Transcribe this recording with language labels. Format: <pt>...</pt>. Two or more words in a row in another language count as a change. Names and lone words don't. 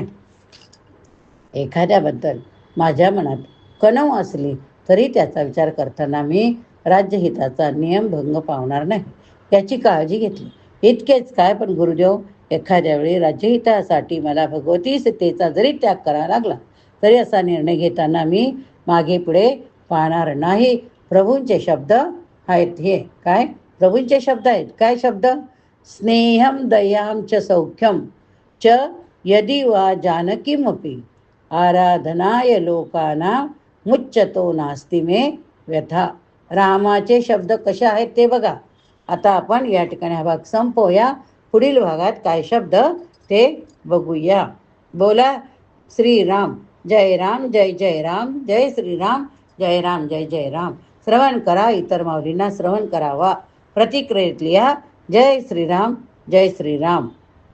<mr>एखाद्याबद्दल माझ्या मनात कणव असली तरी त्याचा विचार करताना मी राज्यहिताचा नियमभंग पावणार नाही याची काळजी घेतली. इतकेच काय, पण गुरुदेव, एखाद्या वेळी राज्यहितासाठी मला भगवती सीतेचा जरी त्याग करावा लागला तरी असा निर्णय घेताना मी मागे पुढे पाहणार नाही. प्रभूंचे शब्द आहेत हे. काय प्रभूंचे शब्द आहेत? काय शब्द?</mr> <sa>स्नेहम दयाम च सौख्यम च यदि वा जानकीमपि आराधनाय लोकाना मुच्यतो नास्ति मे व्यथा.</sa> <mr>रामाचे शब्द कसे आहेत ते बघा. आता आपण या ठिकाणी हा भाग संपवूया. पुढील भागात काय शब्द ते बघूया. बोला श्रीराम. जय राम, जय जय राम, जय श्रीराम, जय राम, जय जय राम. श्रवण करा, इतर माऊलींना श्रवण करावा. प्रतिक्रियेत लिहा. जय श्रीराम, जय श्रीराम.</mr>